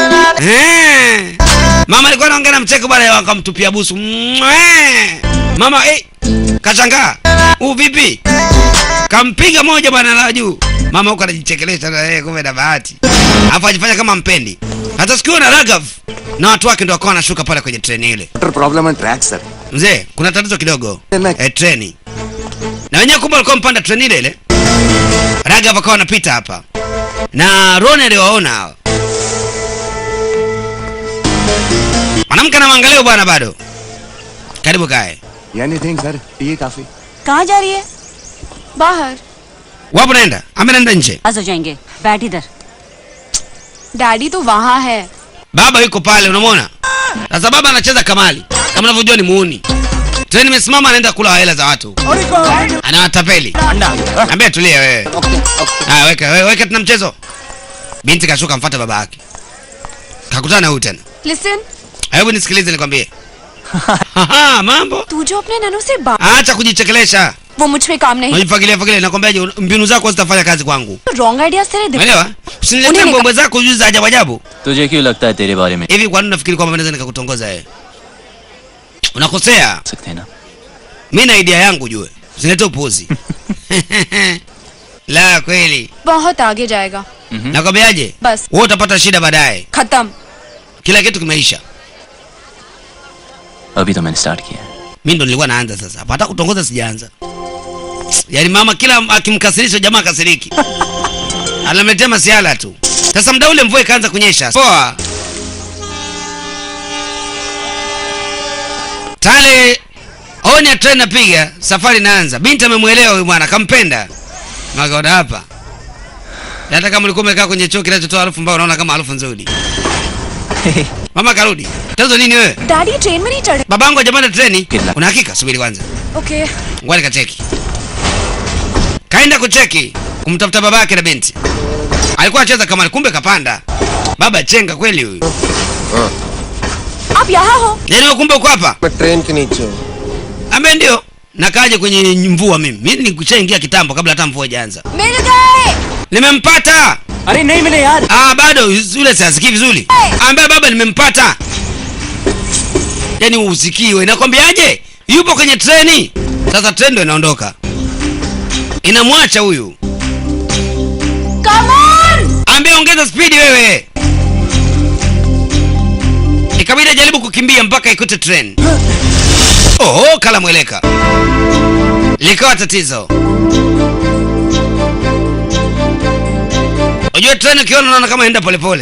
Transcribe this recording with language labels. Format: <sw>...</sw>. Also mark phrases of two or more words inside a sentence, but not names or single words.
<sw>Mama alikuwa anaongea na mcheko bwana akamtupia busu. Mama kashangaa. Vipi? Kampiga moja bwana la juu. Mama huko anajichekelesha na yeye kumbe na bahati. Alafu ajifanya kama mpendi. Hata sikio na Ragav na watu wake ndio wakawa wanashuka pale kwenye treni ile.</sw> <en>Problem on track sir.</en> <sw>Mzee, kuna tatizo kidogo. Treni. Na wenyewe kumbe walikuwa mpanda treni ile ile. Ragav akawa anapita hapa. Na Ron aliwaona hao. Mwanamke anamwangalia bwana bado. Karibu kae.</sw> <en>Anything sir?</en> <hi>ये काफी. कहाँ जा रही है? बाहर.</hi> <sw>Wapo naenda? Ameenda nje.</sw> <hi>आज हो जाएंगे. बैठ इधर. डैडी तो वहाँ है.</hi> <sw>Baba yuko pale unamwona? Sasa baba anacheza kamali. Kama unavyojua ni muuni. Treni imesimama anaenda kula hela za watu. Anawatapeli. Ambia tulia wewe. Weka tuna mchezo. Binti kashuka mfuata baba yake. Kakutana huyu tena.</sw> <en>Listen.</en> <sw>Hebu nisikilize nikwambie. Mambo.</sw> <hi>तू जो अपने ननू से बात.</hi> <sw>Acha kujichekelesha.</sw> <hi>वो मुझ पे काम नहीं.</hi> <sw>Unajifagilia nakwambiaje mbinu zako zitafanya kazi kwangu.</sw> <en>Wrong ideas</en> <hi>तेरे दिमाग.</hi> <sw>Unaelewa? Usiniletee mbombo zako juu za ajabu.</sw> <hi>तुझे क्यों लगता है तेरे बारे में?</hi> <sw>Hivi kwa nini unafikiri kwamba naweza nikakutongoza wewe? Unakosea.</sw> <hi>सकते हैं ना?</hi> <sw>Mimi na idea yangu jue. Usilete upuzi. La kweli.</sw> <hi>बहुत आगे जाएगा.</hi> <sw>Nakwambiaje?</sw> <hi>बस.</hi> <sw>Wewe utapata shida baadaye.</sw> <hi>खत्म.</hi> <sw>Kila kitu kimeisha.</sw> <hi>अभी तो मैंने स्टार्ट किया है.</hi> <sw>Mimi ndo nilikuwa naanza sasa. Hapa hata kutongoza sijaanza. Yaani mama kila akimkasirisha jamaa kasiriki. Anamletea masiala tu. Sasa muda ule mvua ikaanza kunyesha. Poa. Tale oni ya treni napiga, safari inaanza. Binti amemuelewa huyu bwana, kampenda. Magaona hapa. Hata kama ulikuwa umekaa kwenye choo kinachotoa harufu mbaya unaona kama harufu nzuri. Mama karudi. Tatizo nini wewe?</sw> <hi>डैडी ट्रेन में नहीं चढ़े.</hi> <sw>Babangu hajapanda treni. Una hakika? Subiri kwanza. Okay. Ngoja nikacheki. Kaenda kucheki kumtafuta babake na binti. Alikuwa anacheza kama kumbe kapanda. Baba chenga kweli huyu.</sw> <hi>आप यहाँ हो.</hi> <sw>Yaani kumbe uko hapa?</sw> <hi>मैं ट्रेन के नीचे हूँ.</hi> <sw>Ambe ndio. Na kaje kwenye mvua mimi. Mimi nikushaingia kitambo kabla hata mvua ijaanza.</sw> <hi>मिल गए.</hi> <sw>Nimempata.</sw> <hi>अरे नहीं मिले यार.</hi> <sw>Bado yule sisikii vizuri. Ambe baba nimempata. Yaani usikiwe. Nakwambiaje? Yupo kwenye treni. Sasa treni ndio inaondoka. Inamwacha huyu.</sw> <en>Come on.</en> <sw>Ambe ongeza speed wewe. Ikabidi jaribu kukimbia mpaka ikute train. Kala mweleka. Likawa tatizo. Unajua train ukiona unaona kama inaenda polepole.</sw>